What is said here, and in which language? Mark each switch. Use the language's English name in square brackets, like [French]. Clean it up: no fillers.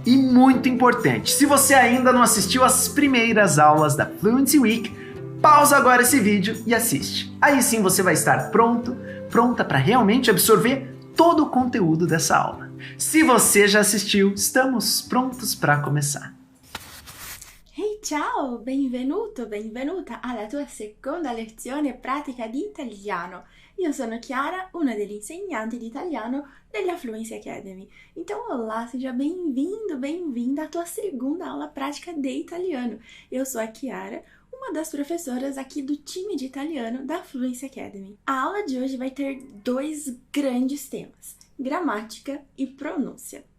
[Portuguese] E muito importante, se você ainda não assistiu às primeiras aulas da Fluency Week, pausa agora esse vídeo e assiste. Aí sim você vai estar pronta para realmente absorver todo o conteúdo dessa aula. Se você já assistiu, estamos prontos para começar. [Italian] Hey, ciao! Benvenuto, benvenuta alla tua seconda lezione pratica di italiano. Io sono Chiara, una delle insegnanti di italiano della Fluency Academy. [Portuguese] Então, olá, seja bem-vindo, bem-vinda à tua segunda aula prática de italiano. Eu sou a Chiara, uma das professoras aqui do time de italiano da Fluency Academy. A aula de hoje vai ter 2 grandes temas: gramática e pronúncia.